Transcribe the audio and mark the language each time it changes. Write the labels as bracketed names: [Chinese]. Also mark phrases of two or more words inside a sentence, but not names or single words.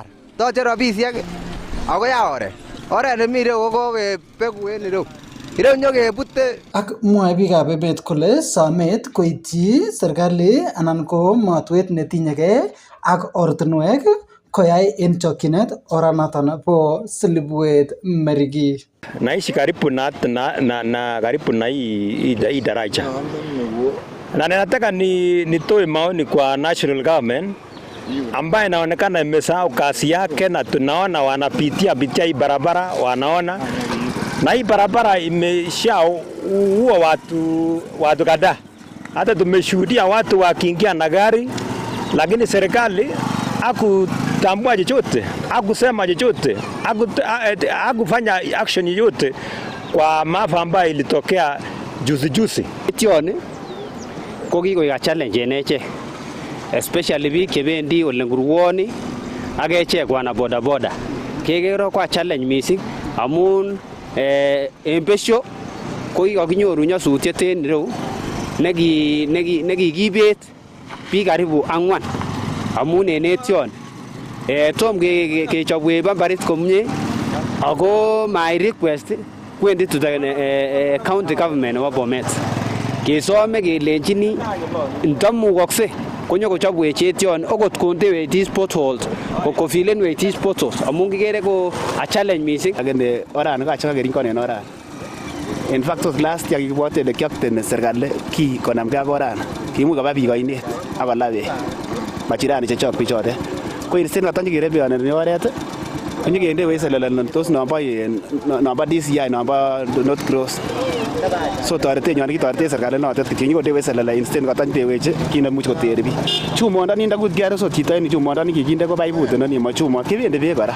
[Kalenjin] Toche rabisiek akoi oret. Oret nemi ireyu ko kokebegu en ireyu. Ireyu nyokebute. Ak mwae biikab emet kole somet koityi serikali anan ko matwet netinyegei ak ortinwek koyai en chokyinet oranaton po Silibwet Meriki. [Swahili] Naishi karibu na karibu na hii daraja. Na ninataka nitoe maoni kwa [English] national government [Swahili] ambaye inaonekana imesahau kazi yake, na tunaona wanapitia hii barabara, wanaona na hii barabara imeshaua watu kadhaa. Hata tumeshuhudia watu wakiingia na gari, lakini serikali hakutambua chochote, hakusema chochote, hakufanya action yoyote kwa maafa ambayo ilitokea juzi. [Kalenjin] Tioni ko kikoik challenge en echek, especially biik chebendi ole ngurwoni ak echek [Swahili] wana boda. [Kalenjin] Kekero kwa challenge mising amun en besho ko kikokinyoru nyasutiet en ireu nekikibet biik karibu 4 amun en etion tom kechobwech bambarit komie ako [English] my request [Kalenjin] kwendi [English] to the county government [Kalenjin] nebo Bomet kesome kelenjini ndamukokse konyo kochobwech etion okot kondewech [English] these potholes [Kalenjin] kofilenwech [English] these potholes [Kalenjin] amun kikere ko [English] a challenge [Kalenjin] missing agende orani kachaka keringon en orani. [English] In fact last year [Kalenjin] kikibwote ile kiopteni serikali ki konamgei ak orani kimuch koba biik oinet akolaa beek majirani chechok bichotet ko instead katanyi kerebeoneni oret konyekendewech selele tos nombo DCI nombo North Cross so toretenywan kitoretech serikali notet kityo nyokondewech selele instead katanyitewech kit nemuch koter biik chumondoni ndakut kiare so chito en chumondoni kikinde ko baibut noni mo chumot kibendi beek kora.